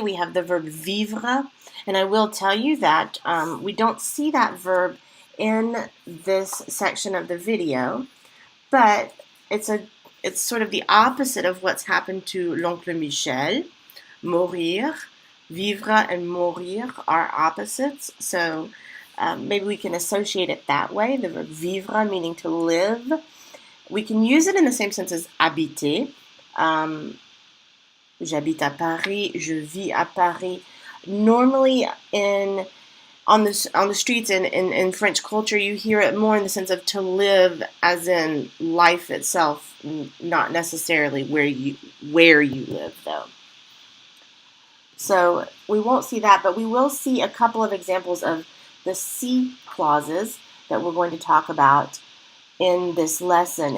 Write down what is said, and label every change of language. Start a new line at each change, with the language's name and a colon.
English: We have the verb vivre, and I will tell you that we don't see that verb in this section of the video, but it's sort of the opposite of what's happened to l'oncle Michel. Mourir, vivre and mourir are opposites, so maybe we can associate it that way, the verb vivre meaning to live. We can use it in the same sense as habiter.
French: J'habite à Paris, je vis à Paris.
English: Normally on the streets in French culture, you hear it more in the sense of to live as in life itself, not necessarily where you live though. So we won't see that, but we will see a couple of examples of the si clauses that we're going to talk about in this lesson.